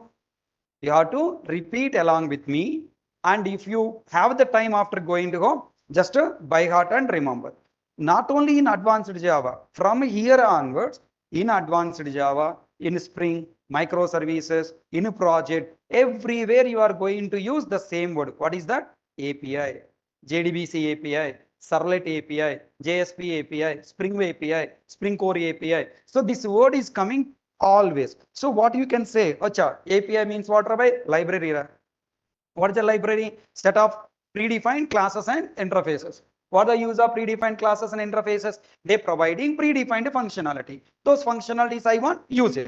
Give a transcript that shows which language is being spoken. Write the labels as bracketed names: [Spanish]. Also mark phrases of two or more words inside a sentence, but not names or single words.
[English] You have to repeat along with me, and if you have the time after going to home, just by heart and remember. Not only in advanced Java, from here onwards, in advanced Java, in Spring, microservices, in project, everywhere you are going to use the same word. What is that? API, JDBC API, Servlet API, JSP API, Spring API, Spring Core API. So this word is coming always. So what you can say? Acha, API means what, Rabbi? Library. What is a library? Set of predefined classes and interfaces. What are the use of predefined classes and interfaces? They providing predefined functionality. Those functionalities I want, use it.